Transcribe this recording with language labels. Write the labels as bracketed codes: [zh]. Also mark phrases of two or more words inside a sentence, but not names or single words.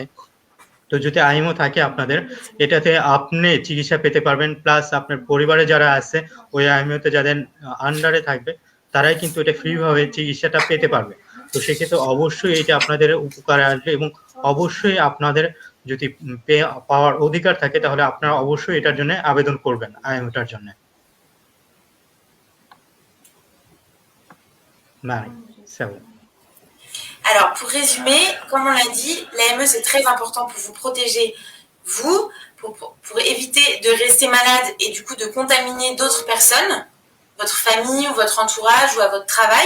[bn] তো যদি আইএমও থাকে আপনাদের, এটাতে আপনি চিকিৎসা পেতে পারবেন, প্লাস আপনার পরিবারে যারা আছে ওই আইএমওতে যাদের আন্ডারে থাকবে তারাই কিন্তু এটা ফ্রি ভাবে চিকিৎসাটা পেতে পারবে। তো সেক্ষেত্রে অবশ্যই এটা আপনাদের উপকারে আসবে এবং অবশ্যই আপনাদের যদি পাওয়ার অধিকার থাকে তাহলে আপনারা অবশ্যই এটার জন্য আবেদন করবেন আইএমওটার জন্য। [fr] Marie, c'est vous. Alors, pour résumer, comme on l'a dit, l'AME, c'est très important pour vous protéger, vous, pour éviter de rester malade et du coup de contaminer d'autres personnes, votre famille ou votre entourage ou à votre travail.